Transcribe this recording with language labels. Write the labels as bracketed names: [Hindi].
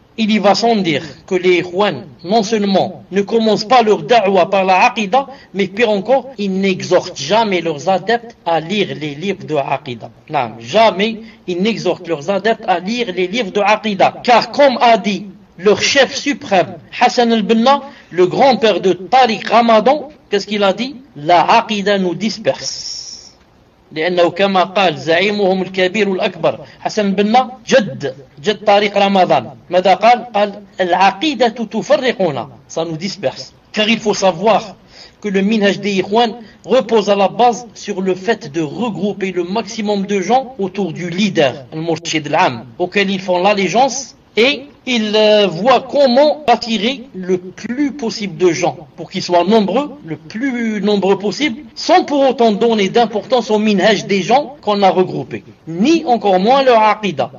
[French] Il y va sans dire que les Ikhwan, non seulement, ne commencent pas leur da'wa par la aqida, mais pire encore, ils n'exhortent jamais leurs adeptes à lire les livres de aqida. Non, jamais ils n'exhortent leurs adeptes à lire les livres de aqida. Car comme a dit leur chef suprême, Hassan al-Banna, le grand-père de Tariq Ramadan, qu'est-ce qu'il a dit? La aqida nous disperse. [Arabic] لأنه كما قال زعيمهم الكبير والأكبر حسن بن جد طريق رمضان ماذا قال؟ قال العقيدة تفرقنا [French] سنو ديسبرس. Car il faut savoir que le minhaj des Ikhwan repose à la base sur le fait de regrouper le maximum de gens autour du leader al-murshid al-am auquel ils font l'allégeance et il voit comment attirer le plus possible de gens pour qu'ils soient nombreux, le plus nombreux possible, sans pour autant donner d'importance au minhaj des gens qu'on a regroupés, ni encore moins leur aqida.